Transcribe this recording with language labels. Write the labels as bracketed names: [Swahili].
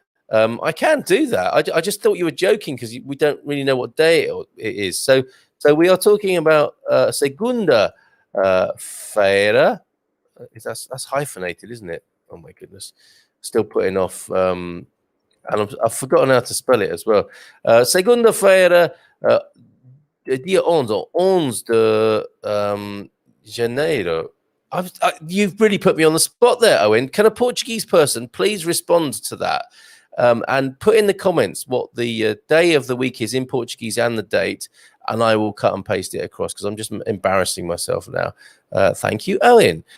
[English] I can't do that. I just thought you were joking because we don't really know what day it is. So we are talking about segunda-feira. That's hyphenated, isn't it? Oh my goodness, still putting off, and I've forgotten how to spell it as well. [Portuguese] Segunda-feira, dia 11 de janeiro. [English] You've really put me on the spot there, Owen. Can a Portuguese person please respond to that and put in the comments what the day of the week is in Portuguese and the date, and I will cut and paste it across because I'm just embarrassing myself now. Thank you, Owen.